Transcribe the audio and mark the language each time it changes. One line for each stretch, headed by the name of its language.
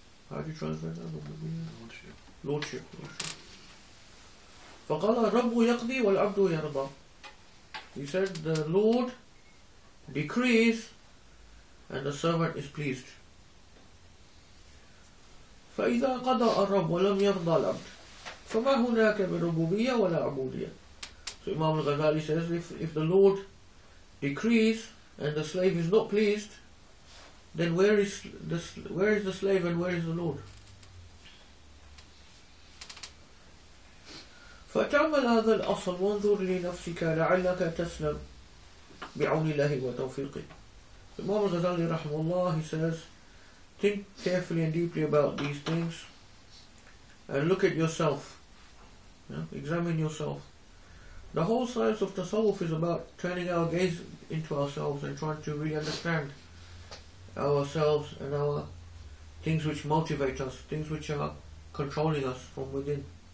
English: How do you translate that? Lordship.
Arabic: فَقَالَ الرَّبُّ يَقْضِي وَالْعَبْدُ يَرْضَى.
English: He said, the Lord decrees and the servant is pleased.
Arabic: فإذا قضى الرب ولم يرضى العبد فما هناك من ربوبية ولا عبودية.
English: So Imam al-Ghazali says, if the Lord decrees and the slave is not pleased, then where is the slave and where is the Lord?
Arabic: فتعمل هذا الأصل وانظر لنفسك لعلك تسلم بعون الله وتوفيقه.
English: Imam al-Ghazali rahimahullah, he says, think carefully and deeply about these things and look at yourself. Examine yourself. The whole science of tasawwuf is about turning our gaze into ourselves and trying to really understand ourselves and our things which motivate us, things which are controlling us from within.